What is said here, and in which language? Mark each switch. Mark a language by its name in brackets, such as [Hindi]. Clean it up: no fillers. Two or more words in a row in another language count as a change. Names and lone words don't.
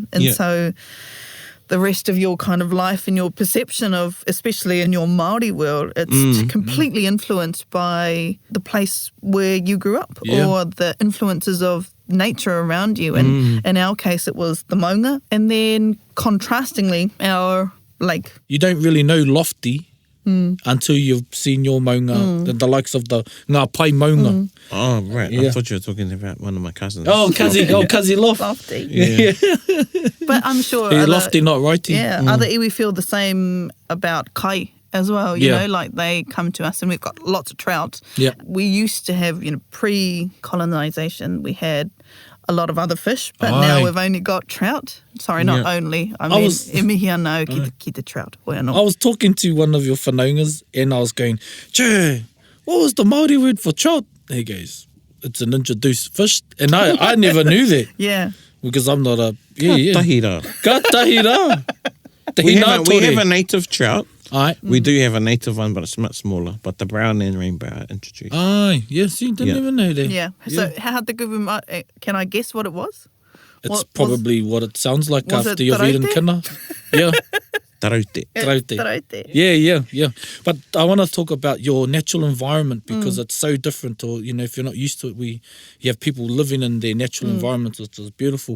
[English] And so the rest of your kind of life and your perception of, especially in your Māori world, it's completely influenced by the place where you grew up or the influences of nature around you. And in our case, it was the maunga. And then contrastingly, our lake. You don't really know lofty until you've seen your maunga, the likes of the [Māori] ngā pai maunga. [English] Oh, right. I Yeah. thought you were talking about one of my cousins. Kazi Loft. Lofty. Yeah. But I'm sure Yeah, other, Lofty, not righty. other iwi feel the same about kai as well. You Yeah. know, like they come to us and we've got lots of trout. Yeah. We used to have, pre-colonization, we had a lot of other fish, but Aye. now we've only got trout. Sorry, not Yeah. only. I mean, [Māori] e mihi anō ki te trout. Hoi anō. [English] I was talking to one of your whanaungas and I was going, Che, what was the Māori word for trout? He goes, it's an introduced fish. And I never knew that Yeah. because I'm not a... [Māori] Tahira. Ka tahira. [English] We [Māori] Tahina [English] have tore. a native trout. Aye. We do have a native one, but it's much smaller. But the brown and rainbow are introduced. Aye. Yes, you didn't Yeah. even know that. Yeah. So how [Māori] te kupu [English] can I guess what it was? It's What- probably what it sounds like was after it you've eaten [Māori] taraute? [English] kina. Yeah. [Māori] Taraute. Taraute. Taraute. [English] Yeah. But I want to talk about your natural environment because it's so different. Or, if you're not used to it, you have people living in their natural environment, which is beautiful.